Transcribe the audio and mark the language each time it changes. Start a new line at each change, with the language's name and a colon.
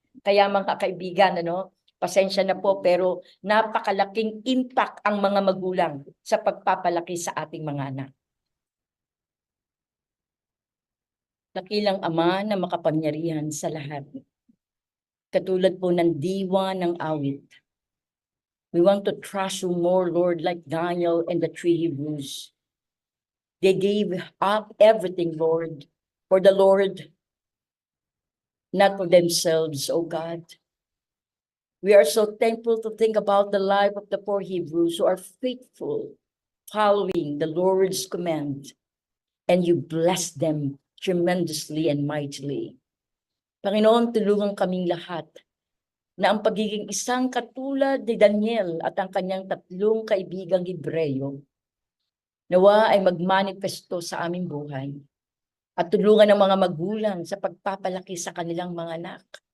Filipino: Kaya mga kaibigan, pasensya na po, pero napakalaking impact ang mga magulang sa pagpapalaki sa ating mga anak. Dakilang Ama na makapangyarihan sa lahat. Katulad po ng diwa ng awit.
English: We want to trust you more, Lord, like Daniel and the 3 Hebrews. They gave up everything, Lord, for the Lord, not for themselves, O God. We are so thankful to think about the life of the 4 Hebrews who are faithful, following the Lord's command, and you bless them tremendously and mightily.
Filipino: Panginoon, tulungan kaming lahat na ang pagiging isang katulad ni Daniel at ang kanyang 3 kaibigang Hebreyo, nawa ay magmanifesto sa aming buhay at tulungan ng mga magulang sa pagpapalaki sa kanilang mga anak.